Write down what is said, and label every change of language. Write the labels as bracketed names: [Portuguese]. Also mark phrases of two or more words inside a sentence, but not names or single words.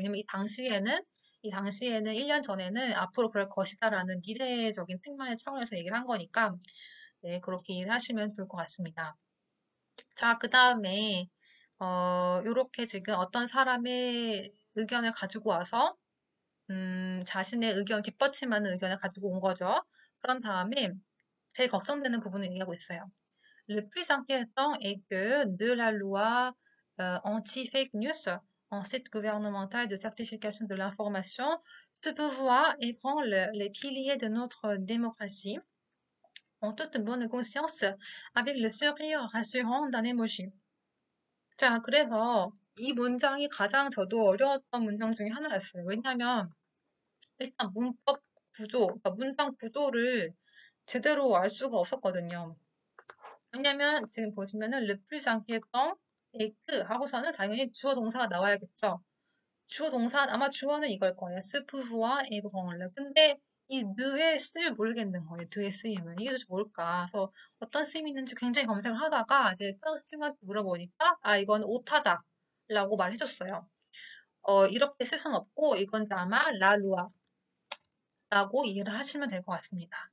[Korean] 왜냐면 이 당시에는 1년 전에는 앞으로 그럴 것이다라는 미래적인 측면의 차원에서 얘기를 한 거니까, 네, 그렇게 이해를 하시면 좋을 것 같습니다. 자, 그 다음에, 요렇게 지금 어떤 사람의 의견을 가지고 와서 자신의 의견, 뒷받침하는 의견을 가지고 온 거죠. 그런 다음에 제일 걱정되는 부분을 얘기하고 있어요. [French] Le plus inquiétant est que de la loi anti-fake news en site gouvernemental de certification de l'information, ce pouvoir ébranle les piliers de notre démocratie en toute bonne conscience avec le sourire rassurant d'un emoji. [Korean] 자, 그래서 이 문장이 가장 저도 어려웠던 문장 중에 하나였어요. 왜냐하면 일단 문법 구조, 그러니까 문장 구조를 제대로 알 수가 없었거든요. 왜냐면 지금 보시면은 [French] le plus inquiétant est que [Korean] 하고서는 당연히 주어 동사가 나와야겠죠. 주어 동사 아마 주어는 이걸 거예요. [French] se pouvoir ébranle. [Korean] 근데 이 느의 쓰임을 모르겠는 거예요. 드의 쓰임을. 이게 도대체 뭘까? 그래서 어떤 쓰임이 있는지 굉장히 검색을 하다가 이제 프랑스 친구한테 물어보니까 아 이건 오타다 라고 말해줬어요. 이렇게 쓸 수는 없고 이건 아마 [French] la loi [Korean] 라고 이해를 하시면 될 것 같습니다.